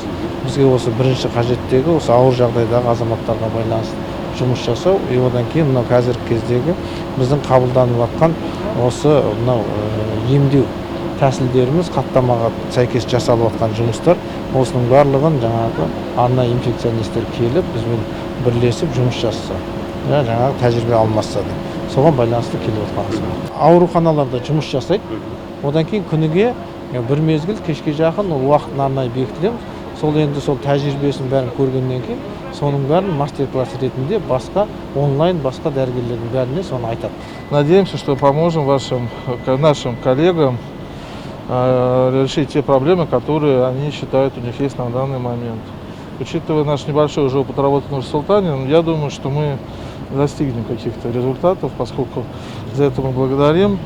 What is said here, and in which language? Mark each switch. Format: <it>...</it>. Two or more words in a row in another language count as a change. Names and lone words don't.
<kk>Бізге осы бірінші қажеттегі осы ауыр жағдайдағы азаматтарға байланысты жұмыс жасау, и одан кейін мынау қазіргі кездегі біздің қабылданып жатқан осы мынау емдеу тәсілдеріміз қаттамаға сәйкес жасалып жатқан жұмыстар, осының барлығын жаңағы арнайы инфекционисттер келіп бізбен бірлесіп жұмыс жасаса, жаңағы тәжірибе алмасса да, соған байланысты келіп жатқанымыз. Ауруханаларда жұмыс жасайды, одан кейін күніге бір мезгіл кешке жақын ол уақытын арнайы бекітеміз. Сол енді сол тәжірибесін бәрін көргеннен кейін, соның бәрін мастер-класс ретінде басқа онлайн басқа дәрігерлердің бәріне соны айтады.</kk> <ru>Надеемся, что поможем нашим коллегам решить те проблемы, которые они считают у них есть на данный момент. Учитывая наш небольшой уже опыт работы в Нур-Султане, я думаю, что мы достигнем каких-то результатов, поскольку за это мы благодарим.</ru>